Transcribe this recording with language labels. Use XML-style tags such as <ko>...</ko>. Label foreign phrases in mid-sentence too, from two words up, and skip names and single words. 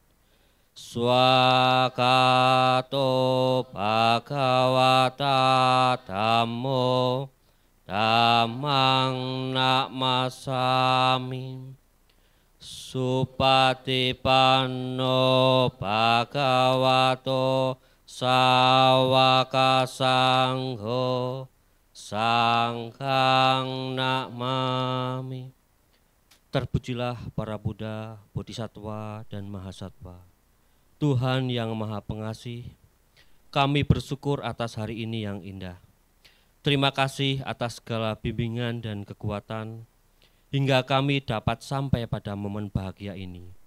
<pi>Swakato Bhagavata Dhammo Dhammang Namasami. Supatipanno Bhagavato Sawaka Sangho Sanghang Namami.</pi> <id>Terpujilah para Buddha, Bodhisattva, dan Mahasatwa, Tuhan yang Maha Pengasih. Kami bersyukur atas hari ini yang indah. Terima kasih atas segala bimbingan dan kekuatan hingga kami dapat sampai pada momen bahagia ini.</id>